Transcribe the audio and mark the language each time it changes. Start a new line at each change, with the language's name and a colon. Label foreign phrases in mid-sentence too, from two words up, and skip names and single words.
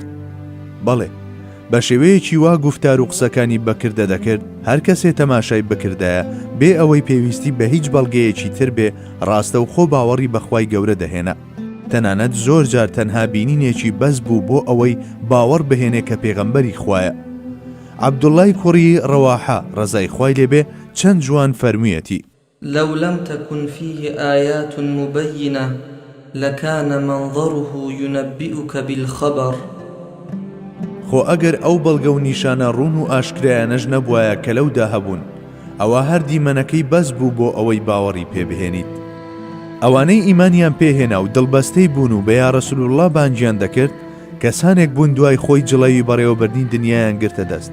Central Kurdish: بەڵێ، بە شێوەیەکی وا گوفتار و قسەکانی بەکردە دەکرد، هەر کەسێ تەماشای بکردایە بێ ئەوەی پێویستی بە هیچ بەڵگەیەکی تر بێ، ڕاستە و خۆ باوەڕی بەخوای گەورە دەهێنا. تەنانەت زۆر جار تەنها بینینێکی بەس بوو بۆ ئەوەی باوەڕ بهێنێ کە پێغەمبەری خوایە. عەبدوڵڵای کوڕی ڕەواحە ڕەزای خوای لێبێ چەند جوان فەرموویەتی:
Arabic: لو لم تكن فيه آيات مبينة لكان منظره ينبئك بالخبر.
Central Kurdish: خۆ ئەگەر ئەو بەڵگە و نیشانە ڕوون و ئاشکرایانەش نەبوایە کە لەودا هەبوون، ئەوە هەر دیمەنەکەی بەس بوو بۆ ئەوەی باوەڕی پێبهێنیت. ئەوانەی ئیمانیان پێهێنا و دڵبەستەی بوون و بە
Arabic: یا ڕەسوولڵڵا
Central Kurdish: بانگیان دەکرد، کەسانێک بوون دوای خۆی جڵەوی بەڕێوەبردنی دنیایان گرتە دەست.